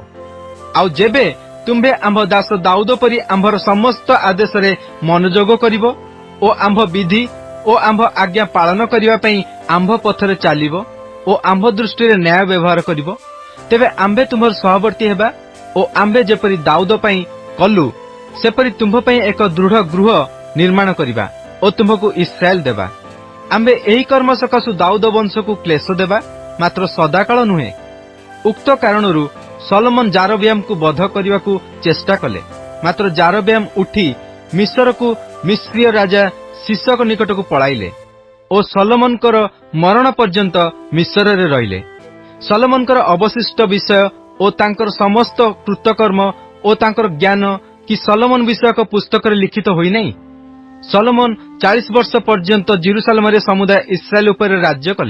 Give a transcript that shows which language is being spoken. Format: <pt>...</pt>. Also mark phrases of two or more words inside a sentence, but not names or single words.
<or>ଆଉ ଯେବେ ତୁମ୍ଭେ ଆମ୍ଭ ଦାସ ଦାଉଦ ପରି ଆମ୍ଭର ସମସ୍ତ ଆଦେଶ ରେ ମନୋଯୋଗ କରିବ ଓ ଆମ୍ଭ ବିଧି ଓ ଆମ୍ଭ ଆଜ୍ଞା ପାଳନ କରିବା ପାଇଁ ଆମ୍ଭ ପଥରେ ଚାଲିବ ଓ ଆମ୍ଭ ଦୃଷ୍ଟି ରେ ନ୍ୟାୟ ବ୍ୟବହାର କରିବ, ତେବେ ଆମ୍ଭେ ତୁମ୍ଭର ସହବର୍ତ୍ତୀ ହେବା ଓ ଆମ୍ଭେ ଯେପରି ଦାଉଦ ପାଇଁ କଲୁ ସେପରି ତୁମ୍ଭ ପାଇଁ ଏକ ଦୃଢ଼ ଗୃହ ନିର୍ମାଣ କରିବା ଓ ତୁମ୍ଭକୁ ଇସ୍ରାଏଲ ଦେବା। ଆମ୍ଭେ ଏହି କର୍ମ ସକାଶୁ ଦାଉଦ ବଂଶ କୁ କ୍ଳେଶ ଦେବା, ମାତ୍ର ସଦାକାଳ ନୁହେଁ। ଉକ୍ତ କାରଣରୁ ଶଲୋମନ ଯାରବିୟାମ କୁ ବଧ କରିବାକୁ ଚେଷ୍ଟା କଲେ। ମାତ୍ର ଯାରବିୟାମ ଉଠି ମିସର କୁ ମିସରୀୟ ରାଜା ଶୀଶକ ନିକଟ କୁ ପଳାଇଲେ ଓ ଶଲୋମନଙ୍କର ମରଣ ପର୍ଯ୍ୟନ୍ତ ମିସର ରେ ରହିଲେ। ଶଲୋମନଙ୍କର ଅବଶିଷ୍ଟ ବିଷୟ ଓ ତାଙ୍କର ସମସ୍ତ କୃତକର୍ମ ଓ ତାଙ୍କର ଜ୍ଞାନ କି ଶଲୋମନ ବିଷୟକ ପୁସ୍ତକ ରେ ଲିଖିତ ହୋଇ ନାହିଁ। ଶଲୋମନ 40 ବର୍ଷ ପର୍ଯ୍ୟନ୍ତ ଯିରୂଶାଲମ ରେ ସମୁଦାୟ ଇସ୍ରାଏଲ ଉପର ରାଜ୍ୟ କଲେ।</or>